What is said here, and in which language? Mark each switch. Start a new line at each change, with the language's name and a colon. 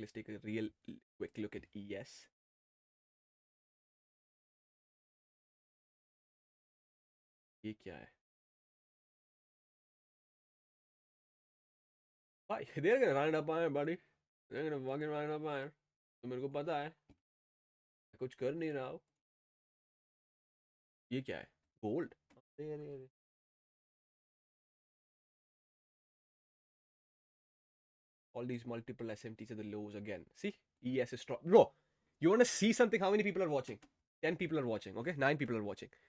English: Let's take a real quick look at ES.
Hindi: ये क्या है भाई?
English: they're gonna run it up higher, buddy. They're gonna fucking run it up higher.
Hindi: तो मेरे को पता है, मैं कुछ कर नहीं रहा हूँ. ये क्या है? गोल्ड.
English: अरे अरे अरे, all these multiple SMTs at the lows again. See, ES is strong. Bro, you want to see something? How many people are watching? 10 people are watching, okay? 9 people are watching.